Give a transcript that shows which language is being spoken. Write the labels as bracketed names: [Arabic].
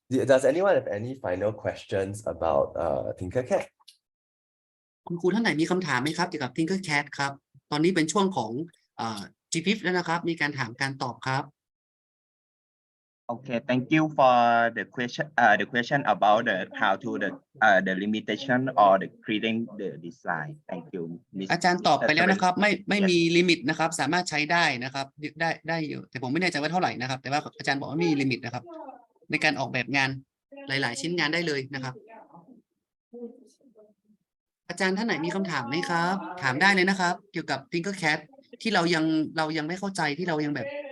[English] Does anyone have any final questions about TinkerCAD? [Thai] คุณครูท่านไหนมีคำถามไหมครับเกี่ยวกับ TinkerCAD ครับตอนนี้เป็นช่วงของGPIF แล้วนะครับมีการถามการตอบครับ [English] Okay, thank you for the question about how to the limitation or the creating the design. Thank you. [Thai] อาจารย์ตอบไปแล้วนะครับไม่มีลิมิตนะครับสามารถใช้ได้นะครับได้อยู่แต่ผมไม่แน่ใจว่าเท่าไหร่นะครับแต่ว่าอาจารย์บอกว่ามีลิมิตนะครับในการออกแบบงานหลายๆชิ้นงานได้เลยนะครับอาจารย์ท่านไหนมีคำถามไหมครับถามได้เลยนะครับเกี่ยวกับ TinkerCAD ที่เรายังไม่เข้าใจที่เรายังแบบ